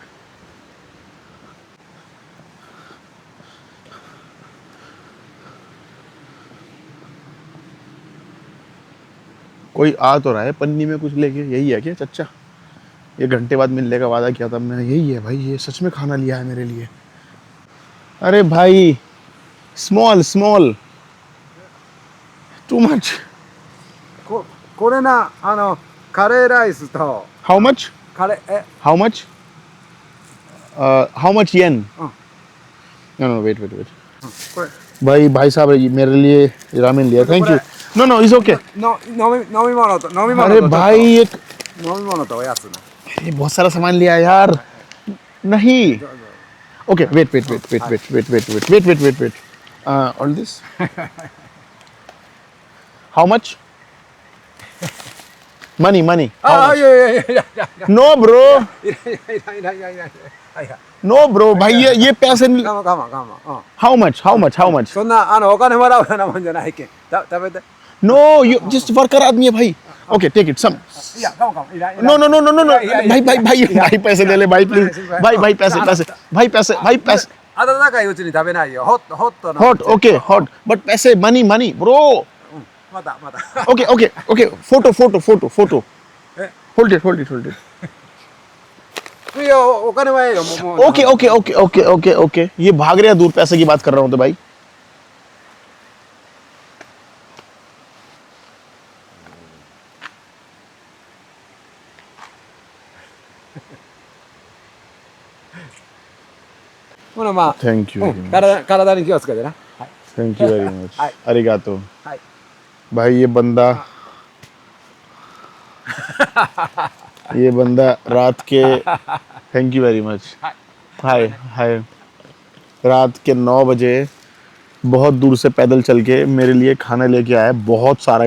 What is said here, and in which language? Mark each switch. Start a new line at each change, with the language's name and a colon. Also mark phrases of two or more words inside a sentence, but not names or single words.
Hindi: कोई आ तो रहा है पन्नी में कुछ लेके, यही है क्या चच्चा? 1 घंटे बाद मिलने का वादा किया था मैंने, यही है भाई, ये सच में खाना लिया है मेरे लिए। अरे भाई
English: small too much.
Japanese: これな、カレーライスと、
English: how much
Japanese: カレー、
English: how much how much yen? no wait
Japanese: これ、
Hindi: भाई साहब ये मेरे लिए रामेन लिया,
English: thank you. no is okay.
Japanese: 飲み物と、飲み物と、
Hindi: अरे भाई एक,
Japanese: 飲み物とおやつな。
Hindi: ये बहुत सारा सामान लिया है यार।
English: नहीं okay wait all this how much? मनी
Japanese: ああ、いやいやいやいやいや。
English: no bro
Japanese: いらいらいらいらいら。はいはい。
English: no bro
Hindi: भाई ये पैसे नहीं।
Japanese: 我慢我慢。うん。
English: how much
Japanese: そんなお金もらうようなもんじゃないけん。食べて。
English: no you just worker
Hindi: आदमी है भाई।
English: okay take it some.
Japanese: いや、我慢。いらいら。
Hindi: नो भाई पैसे दे ले भाई प्लीज। भाई पैसे
Japanese: 温かいうちに食べないよ。ホットの。
English: hot okay hot but पैसे money bro.
Japanese: また。
English: okay photo
Japanese: え
English: hold it
Japanese: いや、お金はええよ。もう。
Hindi: ओके ये भाग रहे हैं दूर, पैसे की बात कर रहा हूँ तो भाई।
Japanese: ほなまあ。
English: thank you
Japanese: 体に気をつけてな。はい。
English: thank you very much.
Japanese: हाय। अरिगातो। हाय।
Hindi: भाई ये बंदा रात के,
English: thank you very much.
Hindi: हाय रात के 9 बजे बहुत दूर से पैदल चल के मेरे लिए खाना लेके आया, बहुत सारा।